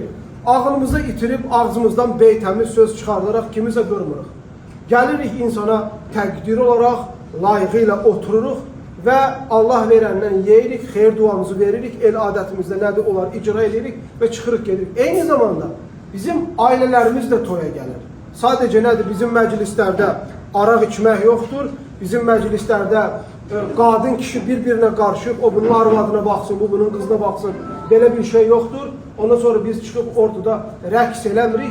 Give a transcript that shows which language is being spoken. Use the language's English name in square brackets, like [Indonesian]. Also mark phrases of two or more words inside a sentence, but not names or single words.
[Azerbaijani] Ağlımızı itirib ağzımızdan beytəmiz söz çıxardaraq kimisə görmürük. Gəlirik insana təqdir olarak layıqıyla otururuq ve Allah verəndən yeyirik, xeyir duamızı veririk, el adətimizdə nədir onlar icra edirik ve çıxırıq gedirik. [Turkish] Eyni zamanda bizim ailelerimiz de toya gelir. Sadece nedir? Bizim meclislerde [Azerbaijani] araq içmək yoxdur. [Turkish] Bizim meclislerde qadın kişi birbirine karışıp o bunun arvadına baksın, bu bunun kızına baksın. [Azerbaijani] Belə bir şey yoktur. Ondan sonra biz çıkıp ortada rəqs eləmirik.